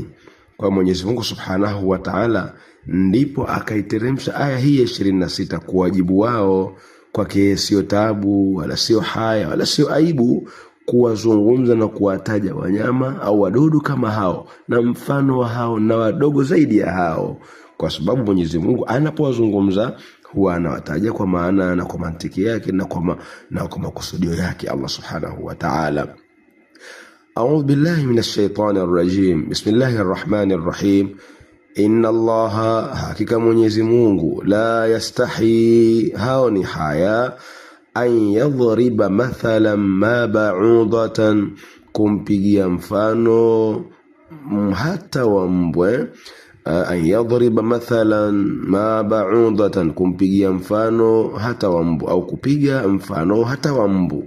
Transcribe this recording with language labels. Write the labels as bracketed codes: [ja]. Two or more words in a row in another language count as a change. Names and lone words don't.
[sw] Kwa Mwenyezi Mungu [ar] سبحانه وتعالى [sw] ndipo akaiteremsha aya hii ya 26 kuwajibu wao, kwake sio taabu wala sio haya wala sio aibu kuwazungumza na kuwataja wanyama au wadudu kama hao na mfano wa hao na wadogo zaidi ya hao, kwa sababu Mwenyezi Mungu anapowazungumza huwa anawataja kwa maana na kwa mantiki yake na kwa makusudio yake Allah [ar] سبحانه وتعالى. أعوذ بالله من الشيطان الرجيم. بسم الله الرحمن الرحيم. إن الله, [sw] hakika Mwenyezi Mungu, [ar] لا يستحيي, [sw] haoni haya, [ar] أن يضرب مثلا ما بعوضة, [sw] kumpigia mfano hata wa mbwe. [ar] أن يضرب مثلا ما بعوضة, [sw] kumpigia mfano hata wa mbu, au kupiga mfano hata wa mbu.